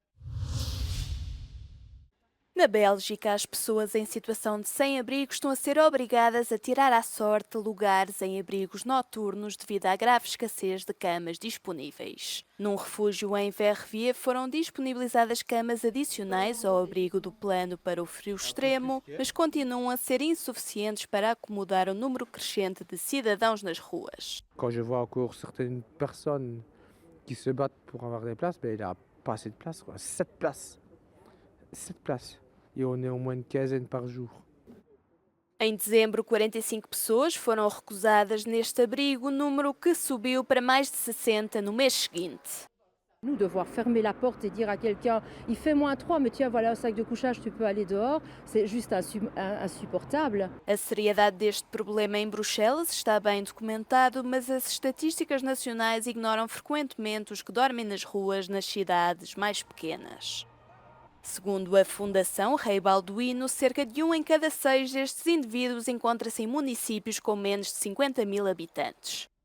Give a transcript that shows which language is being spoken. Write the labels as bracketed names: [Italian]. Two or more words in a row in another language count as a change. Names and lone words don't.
[Portuguese] Na Bélgica, as pessoas em situação de sem-abrigo estão a ser obrigadas a tirar à sorte lugares em abrigos noturnos devido à grave escassez de camas disponíveis. Num refúgio em Verviers foram disponibilizadas camas adicionais ao abrigo do plano para o frio extremo, mas continuam a ser insuficientes para acomodar o número crescente de cidadãos nas ruas. [French] Quand je vois encore certaines personnes qui se battent pour avoir des places, il n'y a pas assez de places, quoi. 7 places. 7 places. Et on est au moins une quinzaine par jour. [Portuguese] Em dezembro, 45 pessoas foram recusadas neste abrigo, número que subiu para mais de 60 no mês seguinte. [French] Nous, devoir fermer la porte et dire à quelqu'un, il fait -3, mais tiens, voilà un sac de couchage, tu peux aller dehors, c'est juste insupportable. [Portuguese] A seriedade deste problema em Bruxelas está bem documentado, mas as estatísticas nacionais ignoram frequentemente os que dormem nas ruas nas cidades mais pequenas. Segundo a Fundação Rei Balduino, cerca de 1 em cada 6 destes indivíduos encontra-se em municípios com menos de 50 mil habitantes.